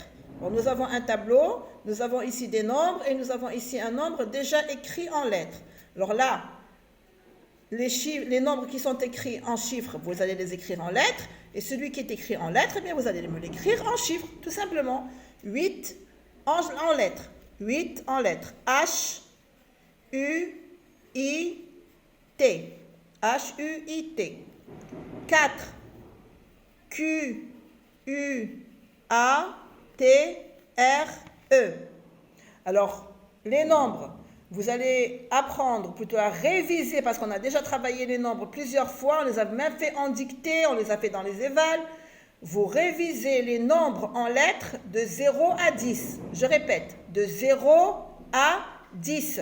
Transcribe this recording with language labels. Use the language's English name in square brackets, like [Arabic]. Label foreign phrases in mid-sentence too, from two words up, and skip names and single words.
[French] Bon, nous avons un tableau, nous avons ici des nombres et nous avons ici un nombre déjà écrit en lettres. Alors là, les nombres qui sont écrits en chiffres, vous allez les écrire en lettres. Et celui qui est écrit en lettres, eh bien, vous allez me l'écrire en chiffres, tout simplement. 8 en lettres. 8 en lettres. H, U, I, T. H, U, I, T. 4. Q, U, A, T, R, E. Alors, les nombres, vous allez apprendre, plutôt à réviser, parce qu'on a déjà travaillé les nombres plusieurs fois, on les a même fait en dictée, on les a fait dans les évals. Vous révisez les nombres en lettres de 0 à 10. Je répète, de 0 à 10.